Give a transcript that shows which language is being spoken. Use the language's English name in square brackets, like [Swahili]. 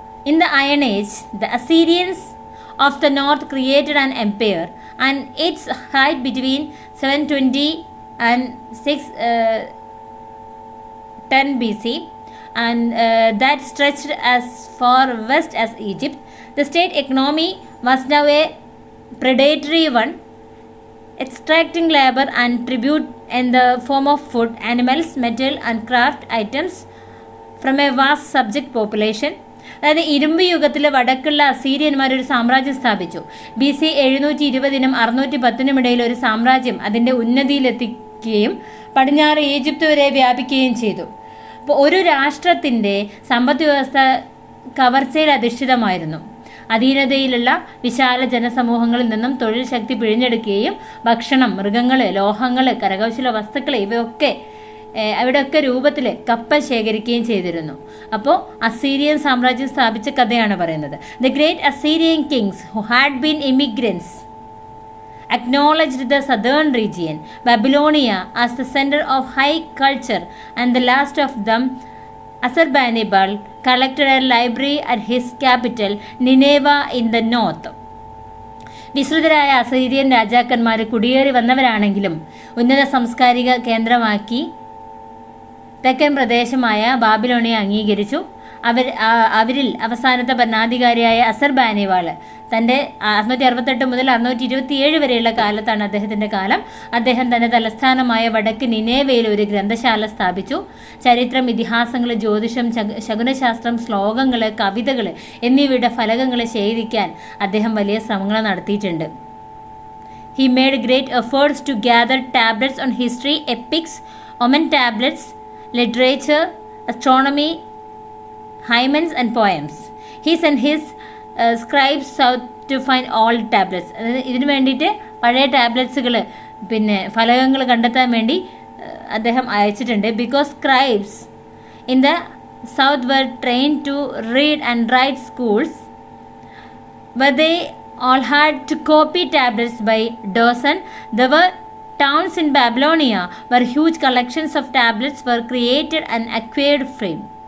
[English] In the Iron Age, the Assyrians of the north created an empire, and its height between 720 and 610 BC, and that stretched as far west as Egypt. The state economy was now a predatory one, extracting labor and tribute in the form of food, animals, metal and craft items from a vast subject population. [Malayalam] അതായത് ഇരുമ്പ് യുഗത്തിലെ വടക്കുള്ള അസീരിയന്മാർ ഒരു സാമ്രാജ്യം സ്ഥാപിച്ചു. BC 720 610 ഇടയിൽ ഒരു സാമ്രാജ്യം അതിൻ്റെ ഉന്നതിയിലെത്തിക്കുകയും പടിഞ്ഞാറ് ഈജിപ്ത് വരെ വ്യാപിക്കുകയും ചെയ്തു. അപ്പോൾ ഒരു രാഷ്ട്രത്തിൻ്റെ സമ്പദ് വ്യവസ്ഥ കവർച്ചയിൽ അധിഷ്ഠിതമായിരുന്നു. അധീനതയിലുള്ള വിശാല ജനസമൂഹങ്ങളിൽ നിന്നും തൊഴിൽ ശക്തി പിഴിഞ്ഞെടുക്കുകയും ഭക്ഷണം, മൃഗങ്ങൾ, ലോഹങ്ങൾ, കരകൗശല വസ്തുക്കൾ ഇവിടെയൊക്കെ രൂപത്തിൽ കപ്പ ശേഖരിക്കുകയും ചെയ്തിരുന്നു. അപ്പോൾ അസീരിയൻ സാമ്രാജ്യം സ്ഥാപിച്ച കഥയാണ് പറയുന്നത്. [English] The great Assyrian kings who had been immigrants acknowledged the southern region, Babylonia, as the center of high culture, and the last of them, Assurbanipal, collected a library at his capital, Nineveh, in the north. [Malayalam] വിശ്രുതരായ Assyrian രാജാക്കന്മാർ കുടിയേറി വന്നവരാണെങ്കിലും ഉന്നത സാംസ്കാരിക കേന്ദ്രമാക്കി തെക്കൻ പ്രദേശമായ ബാബിലോണിയെ അംഗീകരിച്ചു. അവരിൽ അവസാനത്തെ ഭരണാധികാരിയായ അസർബാനിവാൾ തൻ്റെ 668 മുതൽ 627 വരെയുള്ള കാലത്താണ് അദ്ദേഹത്തിൻ്റെ കാലം. അദ്ദേഹം തൻ്റെ തലസ്ഥാനമായ വടക്ക് നിനേവയിൽ ഒരു ഗ്രന്ഥശാല സ്ഥാപിച്ചു. ചരിത്രം, ഇതിഹാസങ്ങൾ, ജ്യോതിഷം, ശകുനശാസ്ത്രം, ശ്ലോകങ്ങൾ, കവിതകൾ എന്നിവയുടെ ഫലകങ്ങൾ ശേഖരിക്കാൻ അദ്ദേഹം വലിയ ശ്രമങ്ങൾ നടത്തിയിട്ടുണ്ട്. [English] He made great efforts to gather tablets on history, epics, Oman tablets, literature, astronomy, hymns and poems. He sent his scribes south to find all tablets. [Malayalam] ഇതിനു വേണ്ടിയിട്ട് പഴയ ടാബ്ലറ്റ്സുകൾ ഫലകങ്ങൾ കണ്ടെത്താൻ വേണ്ടി അദ്ദേഹം അയച്ചിട്ടുണ്ട്. [English] Because scribes in the south were trained to read and write schools where they all had to copy tablets by dozen. There were towns in Babylonia where huge collections of tablets were created and acquired frame.